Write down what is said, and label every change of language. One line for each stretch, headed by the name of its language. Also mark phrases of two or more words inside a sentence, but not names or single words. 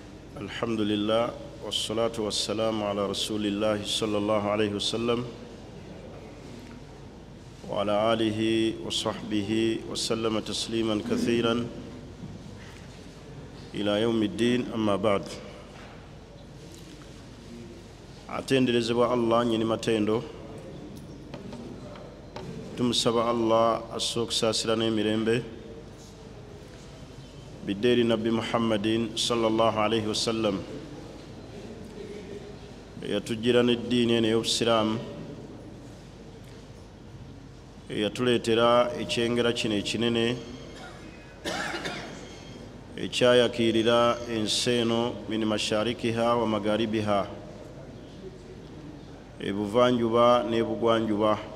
Arabic: الحمد لله والصلاة والسلام على رسول الله صلى الله عليه وسلم وعلى آله وصحبه وسلم تسليما كثيرا إلى يوم الدين أما بعد
Ganda: atenderezebwa Allah nyini matendo tumusaba Allah asookusaasira n'emirembe biddeeri nabbi Muhammadin
Arabic: صلى الله عليه وسلم
Ganda: eyatujjira n'eddiini eno ey'obusiraamu eyatuleetera ekyengera kino ekinene ekyayakiirira ensi eno
Arabic: من مشارقها ومغاربها
Ganda: ebuvanjuba n'ebugwanjuba.